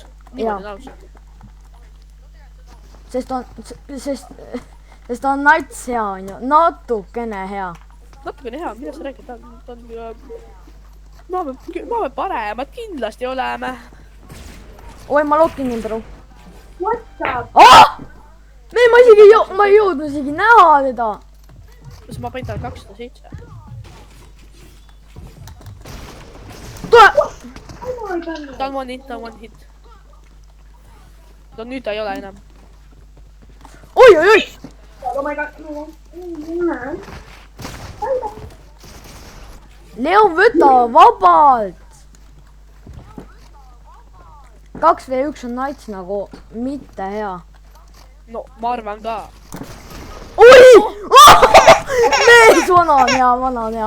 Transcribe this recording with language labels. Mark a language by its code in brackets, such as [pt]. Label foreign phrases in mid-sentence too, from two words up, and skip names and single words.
[et] Niimoodi on aus. Sest on nats hea, on ju. Natukene hea. Natukene hea, mida sa räägid? Ta on me paremad kindlasti oleme. Oi, ma lokin nii, bro. [en] What's up? [et] Ma ei jõudnud isegi näha teda. Kas ma panin talle 207? Tule! Ta on [en] one hit. [et] No nüüd ta ei ole enam. Oi! [en] Oh my god. [et] Leon, võta vabalt! 2v1 on nats nagu mitte hea. No ma arvan ka. Oi! Mees, vana on hea.